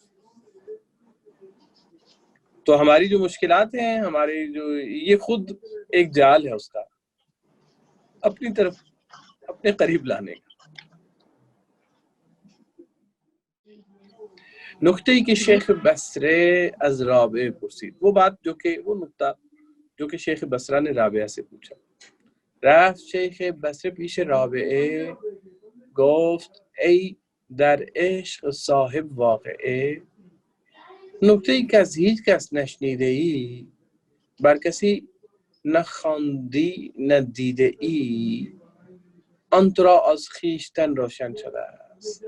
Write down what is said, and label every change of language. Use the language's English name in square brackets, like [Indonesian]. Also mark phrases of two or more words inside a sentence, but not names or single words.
[Urdu] تو ہماری جو مشکلات ہیں، ہمارے جو یہ خود ایک جال ہے اس کا اپنی طرف اپنے قریب لانے کا. [Persian] نکتے کہ شیخ بصرے از رابعه پرسید، [Urdu] وہ بات جو کہ وہ نکتہ جو کہ شیخ بصرہ نے رابعہ سے پوچھا. [Persian] رفت شیخ بصره پیش رابعه گفت ای در عشق صاحب واقعه، نکته‌ای که از هیچ کس نشنیده ای، بر کسی نخواندی ندیده ای، آن تو را از خویشتن روشن شده است.